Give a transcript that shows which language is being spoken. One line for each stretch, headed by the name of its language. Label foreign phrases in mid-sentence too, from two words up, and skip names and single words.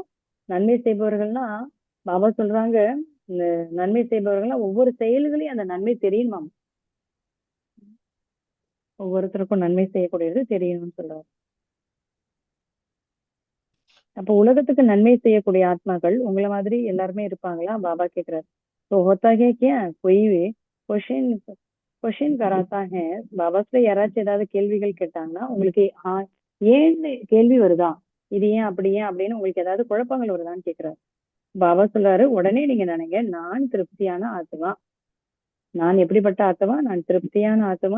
Tamil: நன்மை செய்பவர்கள்னா பாபா சொல்றாங்க, இந்த நன்மை செய்பவர்கள்னா ஒவ்வொரு செயல்களையும் அந்த நன்மை தெரியணுமாம். ஒவ்வொருத்தருக்கும் நன்மை செய்யக்கூடியது தெரியணும்னு சொல்றாரு. அப்ப உலகத்துக்கு நன்மை செய்யக்கூடிய ஆத்மாக்கள் உங்களை மாதிரி எல்லாருமே இருப்பாங்களா? பாபா கேக்குறாரு.
Hindi: तो होता है क्या, कोई क्वेश्चन कराता है,
Tamil: பாபாஸ்ல யாராச்சும் ஏதாவது கேள்விகள் கேட்டாங்கன்னா உங்களுக்கு ஏன்னு கேள்வி வருதா, இது ஏன் அப்படி ஏன் அப்படின்னு உங்களுக்கு ஏதாவது குழப்பங்கள் வருதான்னு கேக்குறாரு. பாபா சொல்றாரு, உடனே நீங்க நினைங்க, நான் திருப்தியான ஆத்மா. நான் எப்படிப்பட்ட ஆத்மா? நான் திருப்தியான ஆத்மா.